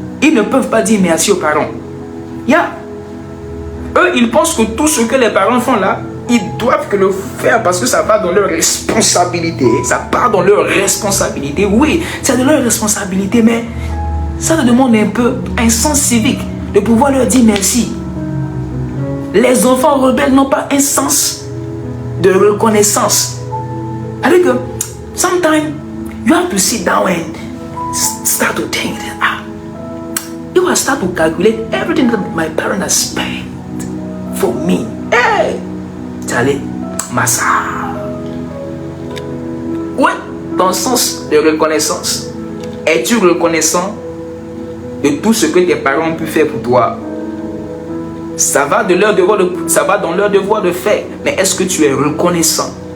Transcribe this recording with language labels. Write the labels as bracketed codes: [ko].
[fr] Ils ne peuvent pas dire merci aux parents. Eux, ils pensent que tout ce que les parents font là, ils doivent que le faire parce que ça va dans leur responsabilité. Ça part dans leur responsabilité. Oui, c'est de leur responsabilité, mais ça te demande un peu un sens civique de pouvoir leur dire merci. Les enfants rebelles n'ont pas un sens de reconnaissance. Alors que, [en] sometimes, you have to sit down and start to think, you will start to calculate everything that my parents have spent for me. [fr] Hey! Allez, massa. Ouais, ton sens de reconnaissance. Es-tu reconnaissant de tout ce que tes parents ont pu faire pour toi? Ça va dans leur devoir de faire. Mais est-ce que tu es reconnaissant?